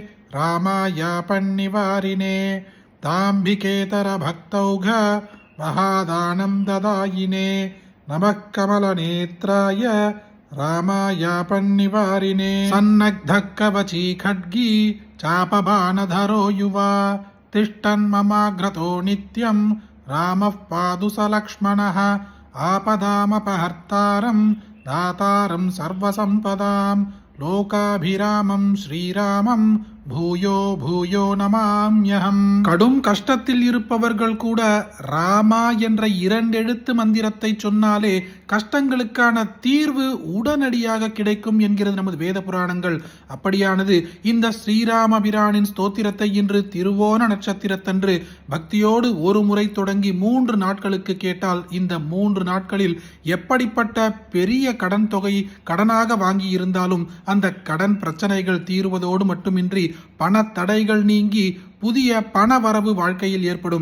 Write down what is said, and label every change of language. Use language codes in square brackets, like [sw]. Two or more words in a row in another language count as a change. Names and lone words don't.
[sa] रामायापन्निवारिणे दाम्भिकेतरभक्तौघ महादानन्ददायिने नमः कमलनेत्राय रामायापन्निवारिणे सन्नग्धकवची खड्गी चापबाणधरो युवा तिष्ठन्ममाग्रतो नित्यं रामः पादु स लक्ष्मणः आपदामपहर्तारं दातारं सर्वसम्पदां लोकाभिरामं श्रीरामं भूयो भूयो नमाम्यहम्. [ta] கடும் கஷ்டத்தில் இருப்பவர்கள் கூட ராமா என்ற 2 எழுத்து மந்திரத்தை சொன்னாலே கஷ்டங்களுக்கான தீர்வு உடனடியாக கிடைக்கும் என்கிறது நமது வேத புராணங்கள். அப்படியானது இந்த ஸ்ரீராமபிரானின் ஸ்தோத்திரத்தை இன்று திருவோண நட்சத்திரத்தன்று பக்தியோடு ஒரு முறை தொடங்கி 3 நாட்களுக்கு கேட்டால் இந்த 3 நாட்களில் எப்படிப்பட்ட பெரிய கடன் தொகை கடனாக வாங்கி இருந்தாலும் அந்த கடன் பிரச்சனைகள் தீர்வதோடு மட்டுமின்றி பண தடைகள் நீங்கி புதிய பண வரவு வாழ்க்கையில் ஏற்படும்.